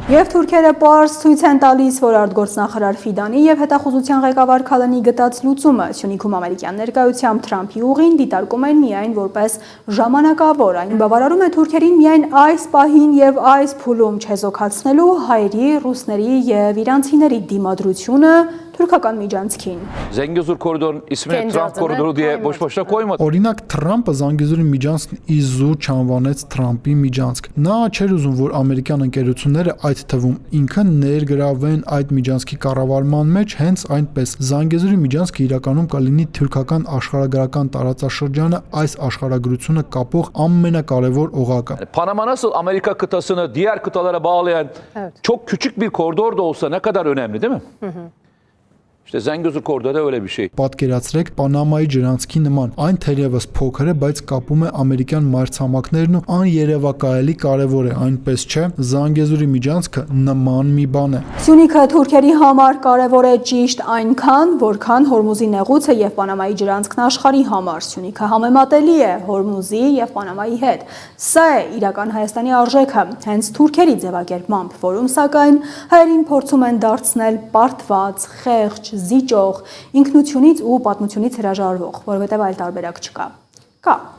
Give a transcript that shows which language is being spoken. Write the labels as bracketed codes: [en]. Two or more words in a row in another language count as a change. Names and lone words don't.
[hy] Եվ թուրքերը պարզ ցույց են տալիս, որ արտգործնախարար Ֆիդանի եւ հետախուզության ղեկավար Քալանի գտած լուծումը Սյունիքում ամերիկյան ներկայությամբ Թրամփի ուղին դիտարկում են միայն որպես ժամանակավոր։ Այն բավարարում է թուրքերին միայն այս պահին եւ այս փուլում չեզոքացնելու հայերի, ռուսների եւ իրանցիների դիմադրությունը թուրքական միջանցքին։ [tr] Zengezur koridorun ismini Trump koridoru diye boş boşuna koymadı. [hy] Օրինակ Թրամփը Զանգեզուրի միջանցքն իզուր չանվանեց Թրամփի միջանցք։ Նա չէր ուզում, որ ամերիկյան ընկերությունները, այդ թվում ինքը, ներգրավվեն այդ միջանցքի կառավարման մեջ, հենց այնպես Զանգեզուրի միջանցքը իրականում կլինի թուրքական աշխարհագրական տարածաշրջանը այս աշխարհագրությունը կապող ամենակարևոր օղակը։ [tr] Panama nasıl Amerika kıtasını diğer kıtalara bağlayan çok küçük bir koridor da olsa ne kadar önemli değil mi? İşte Zengezur koridoru da öyle bir şey. [hy] Պատկերացրեք Պանամայի ջրանցքի նման, այն թերևս փոքր է, բայց կապում է ամերիկյան մայրցամաքներն ու աներևակայելի կարևոր է, այնպես չէ։ Զանգեզուրի միջանցքը նման մի բան է։ Սյունիքը թուրքերի համար կարևոր է ճիշտ այնքան, որքան Հորմուզի նեղուցը եւ Պանամայի ջրանցքն աշխարհի համար։ Սյունիքը համեմատելի է Հորմուզի եւ Պանամայի հետ։ Սա է իրական Հայաստանի արժեքը, հենց թուրքերի ձևակերպմամբ, որում սակայն հայերին փորձում են դարձնել պարտված, խեղճ, զիջող, ինքնությունից ու պատմությունից հրաժարվող, որովհետև այլ տարբերակ չկա։ Կա։